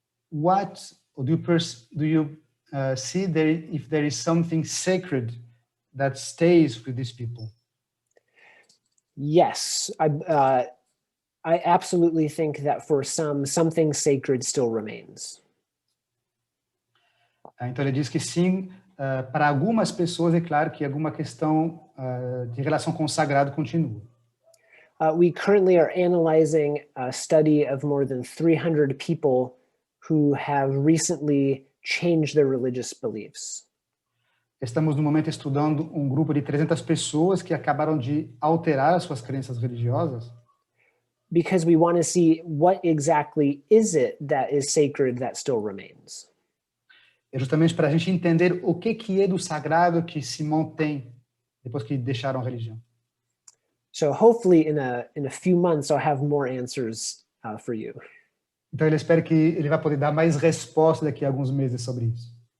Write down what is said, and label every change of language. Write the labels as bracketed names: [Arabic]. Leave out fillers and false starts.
[English] What do you see there if there is something sacred that stays with these people? Yes, I absolutely think that for something sacred still remains. [Portuguese] Então ele diz que sim, para algumas pessoas é claro que alguma questão de relação com o sagrado continua. [English] We currently are analyzing a study of more than 300 people who have recently changed their religious beliefs. [Portuguese] Estamos no momento estudando um grupo de 300 pessoas que acabaram de alterar as suas crenças religiosas. [English] Because we want to see what exactly is it that is sacred that still remains. [Portuguese] É justamente para a gente entender o que é do sagrado que se mantém depois que deixaram a religião. [English] So hopefully in a few months I'll have more answers for you. [Portuguese] Então ele espera que ele vai poder dar mais respostas daqui a alguns meses sobre isso.